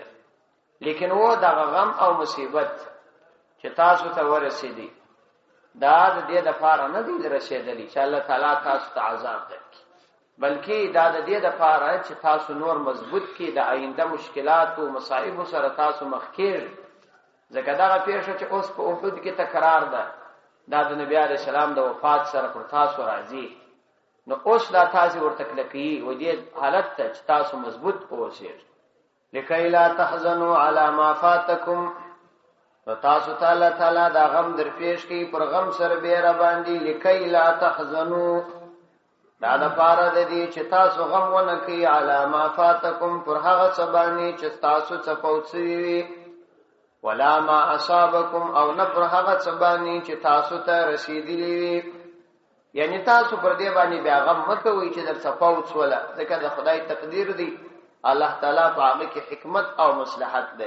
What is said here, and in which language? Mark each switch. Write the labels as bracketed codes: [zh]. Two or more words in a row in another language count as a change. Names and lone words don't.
[ps] لیکن وہ دا غم او مصیبت چې تاسو ته ورسېدي، دا د دې د پاره نه دی رسېدلی چې الله تعالی تاسو ته عذاب درکړي، بلکې دا د دې د پاره چې تاسو نور مضبوط کړي، د آینده مشکلات او مصائب سره تاسو مخ کېږئ. ځکه دا پیښه چې اوس په احد کې تکرار ده، دا د نبی عليه السلام د وفات سره پر تاسو راځي. نو اوس دا تاسو ورته کلکې و دې حالت ته چې تاسو مضبوط اوسئ. [ar] لکي لا تحزنوا على ما فاتكم، [ps] تاسو تعالی دا غم در پیش کی پر غم سر بیره باندې. [ar] لکي لا تحزنوا، [ps] دا د پاره د دې چې تاسو غم ونه کوي [ar] على ما فاتكم، [ps] پر هغه څه باندې چې تاسو څه پوڅوي. [ar] ولا ما اصابكم، [ps] او نه پر هغه څه باندې چې تاسو ته رسیدلی. یعنی تاسو پر دې باندې بیا غم مکوئ چې در څه پوڅوله، ځکه د خدای تقدیر دی، الله تعالی په هغه کې حکمت او مصلحت دی.